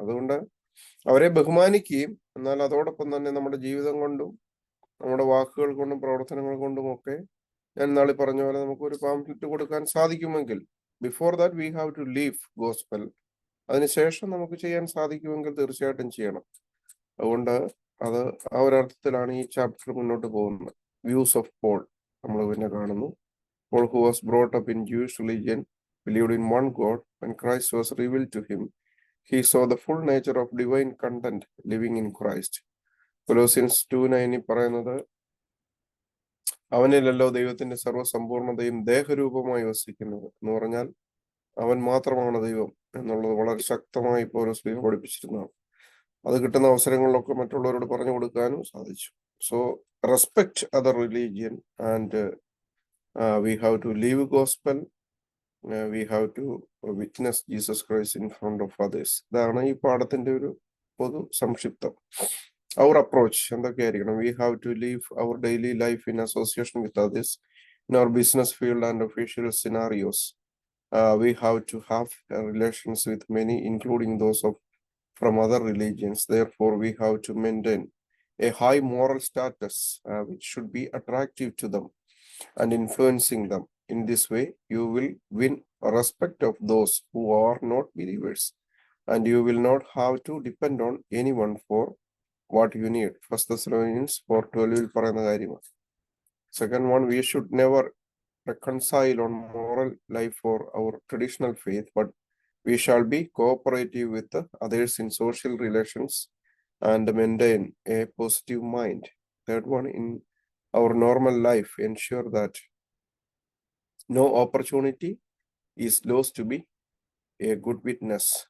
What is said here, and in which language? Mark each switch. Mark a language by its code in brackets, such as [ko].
[ml] അതുകൊണ്ട് അവരെ ബഹുമാനിക്കുകയും എന്നാൽ അതോടൊപ്പം തന്നെ നമ്മുടെ ജീവിതം കൊണ്ടും നമ്മുടെ വാക്കുകൾ കൊണ്ടും പ്രവർത്തനങ്ങൾ കൊണ്ടും ഒക്കെ ഞാൻ നാളെ പറഞ്ഞ പോലെ നമുക്ക് ഒരു പാംഫ്ലെറ്റ് കൊടുക്കാൻ സാധിക്കുമെങ്കിൽ, [en] Before that we have to leave gospel. [ml] അതിനുശേഷം നമുക്ക് ചെയ്യാൻ സാധിക്കുമെങ്കിൽ തീർച്ചയായിട്ടും ചെയ്യണം. അതുകൊണ്ട് അത് ആ ഒരർത്ഥത്തിലാണ് ഈ ചാപ്റ്റർ മുന്നോട്ട് പോകുന്നത്. [en] views of Paul [ml] നമ്മൾ പിന്നെ കാണുന്നു. [en] Paul, who was brought up in Jewish religion, believed in one God. When Christ was revealed to him, he saw the full nature of divine content living in Christ. [ml] കൊലോസ്യൻസ് 2:9 പറയുന്നത്, അവനിലല്ലോ ദൈവത്തിന്റെ സർവ്വസമ്പൂർണതയും ദേഹരൂപമായി വസിക്കുന്നത് എന്ന് പറഞ്ഞാൽ അവൻ മാത്രമാണ് ദൈവം എന്നുള്ളത് വളരെ ശക്തമായി പൗലോസ് പഠിപ്പിച്ചിരുന്നതാണ്. അത് കിട്ടുന്ന അവസരങ്ങളിലൊക്കെ മറ്റുള്ളവരോട് പറഞ്ഞു കൊടുക്കാനും സാധിച്ചു. [en] So respect other religion and we have to live gospel. We have to witness Jesus Christ in front of others. [ml] ഇതാണ് ഈ പാഠത്തിന്റെ ഒരു പൊതു സംക്ഷിപ്തം. [en] Our approach [ml] എന്തൊക്കെയായിരിക്കണം? [en] We have to live our daily life in association with others in our business field and official scenarios. We have to have relations with many, including those from other religions. Therefore, we have to maintain a high moral status which should be attractive to them and influencing them. In this way, you will win respect of those who are not believers, and you will not have to depend on anyone for what you need. [ml] 1 Thessalonians 4:12 പറയുന്ന കാര്യമാണ്. [en] Second one, we should never reconcile on moral life for our traditional faith, but we shall be cooperative with others in social relations and maintain a positive mind. Third one, in our normal life, ensure that no opportunity is lost to be a good witness.